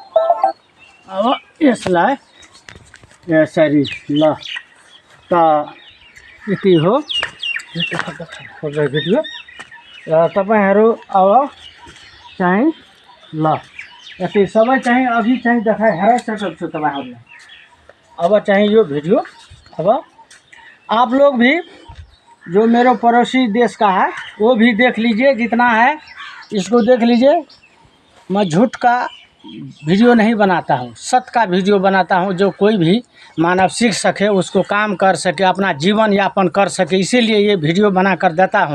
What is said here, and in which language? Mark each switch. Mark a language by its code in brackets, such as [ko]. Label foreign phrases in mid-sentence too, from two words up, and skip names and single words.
[ne] अब यसलाई यसरी ल त यति हो भिडियो। र तपाईहरु अब चाहिँ ल यति सबै चाहिँ अघि चाहिँ देखाइ हेराइसकेको छु तपाईँहरूले। अब चाहिँ यो [hi] वीडियो अब आप लोग भी जो मेरे पड़ोसी देश का है वो भी देख लीजिए, जितना है इसको देख लीजिए। मैं झूठ का वीडियो नहीं बनाता हूँ, सत्य का वीडियो बनाता हूँ, जो कोई भी मानव सीख सके, उसको काम कर सके, अपना जीवन यापन कर सके, इसीलिए ये वीडियो बना कर देता हूँ।